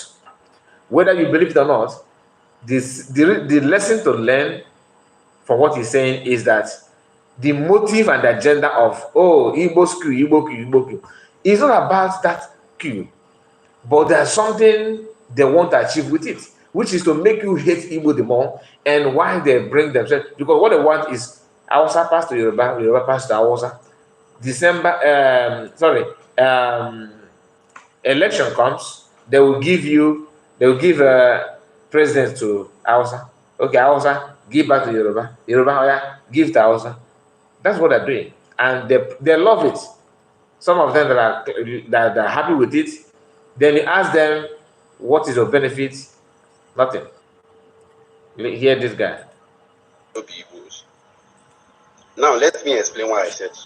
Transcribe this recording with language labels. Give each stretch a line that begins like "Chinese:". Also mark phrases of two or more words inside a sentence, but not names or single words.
English: Whether you believe it or not, the lesson to learn from what he's saying is that the motive and the agenda of, Igbo's coup, Igbo coup, is not about that coup. But there's something they want to achieve with it, which is to make you hate Igbo the more, and why they bring themselves, because what they want is Hausa pass to Yoruba, Yoruba pass to Hausa. Election comes, they will give president to Hausa. Okay, Hausa, give back to Yoruba. Yoruba, give to Hausa. That's what they're doing, and they love it. Some of them that are happy with it. Then you ask them, what is your benefit? Nothing. Hear this guy. Now, let me explain why I said so.